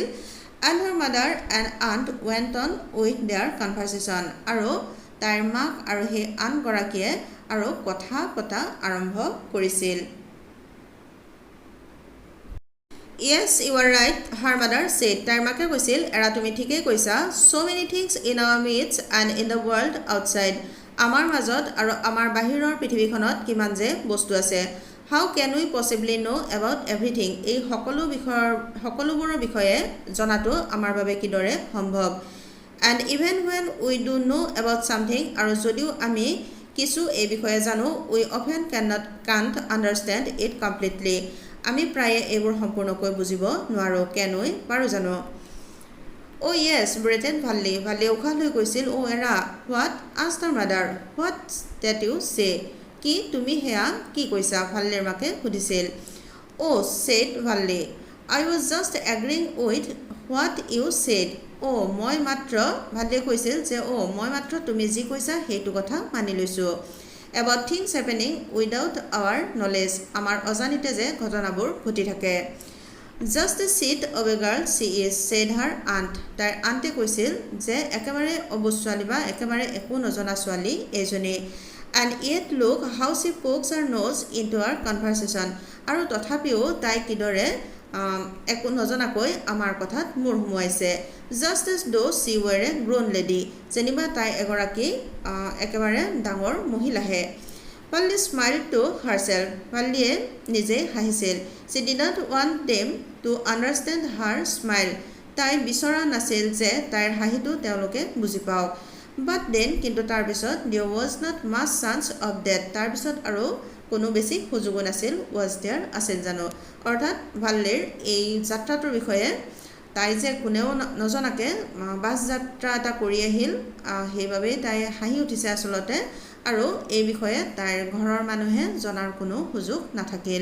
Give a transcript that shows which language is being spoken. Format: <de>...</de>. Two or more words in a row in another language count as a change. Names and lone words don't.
<en>And her mother and aunt went on with their conversation.</en> <as>আৰু তাইৰ মাক আৰু সেই আনগৰাকীয়ে আৰু কথা পতা আৰম্ভ কৰিছিল।</as> <en>Yes, you are right, her mother said.</en> <as>তাইৰ মাকে কৈছিল, এৰা তুমি ঠিকেই কৈছা।</as> <en>So many things in our midst and in the world outside.</en> <as>আমাৰ মাজত আৰু আমাৰ বাহিৰৰ পৃথিৱীখনত কিমান যে বস্তু আছে।</as> <en>How can we possibly know about everything?</en> <as>এই সকলোবোৰৰ বিষয়ে জনাটো আমাৰ বাবে কিদৰে সম্ভৱ?</as> <en>And even when we do know about something,</en> <as>আৰু যদিও আমি কিছু এই বিষয়ে জানো,</as> <en>we often can't understand it completely.</en> <as>আমি প্ৰায়ে এইবোৰ সম্পূৰ্ণকৈ বুজিব নোৱাৰোঁ। কেনই পাৰোঁ জানো?</as> <en>Oh yes, breathed Valli.</en> <as>ভাল্লিয়ে উশাহ লৈ কৈছিল, অ' এৰা।</as> <en>What? asked her mother. What's that you say?</en> <as>কি তুমি সেয়া কি কৈছা? ভাল্লিৰ মাকে সুধিছিল।</as> <en>Oh, said Valli. I was just agreeing with what you said.</en> <as>মই মাত্ৰ ভাল্লিয়ে কৈছিল যে মই মাত্ৰ তুমি যি কৈছা সেইটো কথা মানি লৈছোঁ।</as> <en>About things happening without our knowledge.</en> <as>আমাৰ অজানিতে যে ঘটনাবোৰ ঘটি থাকে।</as> <en>Just a seed of a girl she is, said her aunt.</en> <as>তাইৰ আণ্টে কৈছিল যে একেবাৰে অবুজ ছোৱালী বা একেবাৰে একো নজনা ছোৱালী এইজনী।</as> <en>And yet look how she pokes her nose into our conversation.</en> <as>আৰু তথাপিও তাই কিদৰে একো নজনাকৈ আমাৰ কথাত মূৰ সুমুৱাইছে।</as> <en>Just as though she were a grown lady.</en> <as>যেনিবা তাই এগৰাকী একেবাৰে ডাঙৰ মহিলাহে।</as> <en>Valli smiled to herself.</en> <as>ভাল্লিয়ে নিজে হাঁহিছিল।</as> <en>She did not want them to understand her smile.</en> <as>তাই বিচৰা নাছিল যে তাইৰ হাঁহিটো তেওঁলোকে বুজি পাওক।</as> <en>But then,</en> <as>কিন্তু তাৰপিছত</as> <en>there was not much chance of that.</en> <as>তাৰপিছত আৰু কোনো বেছি সুযোগো নাছিল।</as> <en>Was there?</en> <as>আছিল জানো? অৰ্থাৎ ভাল্লিৰ এই যাত্ৰাটোৰ বিষয়ে তাই যে কোনেও নজনাকৈ বাছ যাত্ৰা এটা কৰি আহিল, সেইবাবেই তাই হাঁহি উঠিছে আচলতে। আৰু এই বিষয়ে তাইৰ ঘৰৰ মানুহে জনাৰ কোনো সুযোগ নাথাকিল।</as>